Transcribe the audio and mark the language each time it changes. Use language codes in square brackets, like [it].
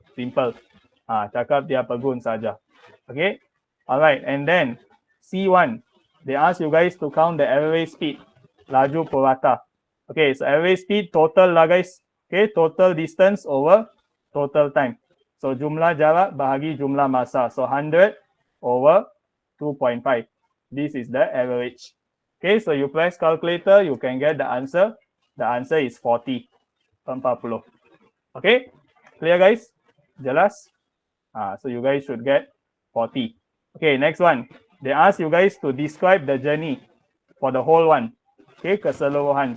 [en] Simple. [ms] Cakap dia pergun saja. Okay. [en] Alright, and then C1. They ask you guys to count the average speed. [ms] Laju purata. [en] Okay, so average speed total lah, guys. Okay, total distance over total time. [ms] So jumlah jarak bahagi jumlah masa. [en] So 100 over 2.5. This is the average. Okay, so you press calculator, you can get the answer. The answer is 40. 40. Okay, clear, guys? [ms] Jelas? [en] So you guys should get 40. Okay, next one. They ask you guys to describe the journey for the whole one. Okay, keseluruhan.